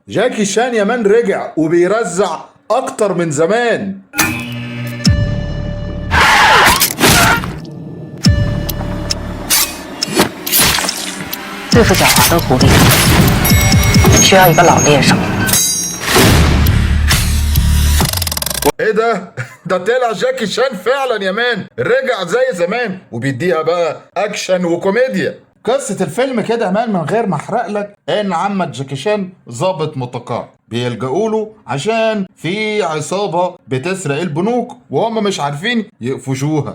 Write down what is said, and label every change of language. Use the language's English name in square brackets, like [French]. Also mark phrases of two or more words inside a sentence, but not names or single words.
[Arabic] جاكي شان يا مان رجع وبيرزع اكتر من زمان. [Chinese] 对付狡猾的狐狸，需要一个老猎手。 [Arabic] ايه ده؟ ده طلع جاكي شان فعلا يا مان، رجع زي زمان وبيديها بقى اكشن وكوميديا. قصة الفيلم كده يا مان من غير ما احرق لك ان عمك جاكي شان ظابط متقاعد بيلجأوا له عشان في عصابة بتسرق البنوك وهم مش عارفين يقفشوها.